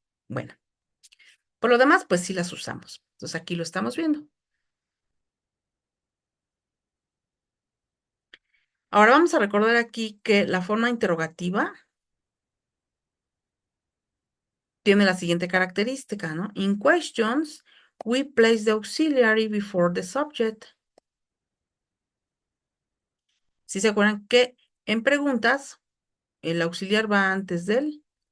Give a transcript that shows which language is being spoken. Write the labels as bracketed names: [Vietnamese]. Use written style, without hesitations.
[Spanish] Bueno, por lo demás, pues sí las usamos. Entonces aquí lo estamos viendo. Ahora vamos a recordar aquí que la forma interrogativa tiene la siguiente característica, ¿no? [English] In questions, we place the auxiliary before the subject. [Spanish] Si se acuerdan que en preguntas, el auxiliar va antes del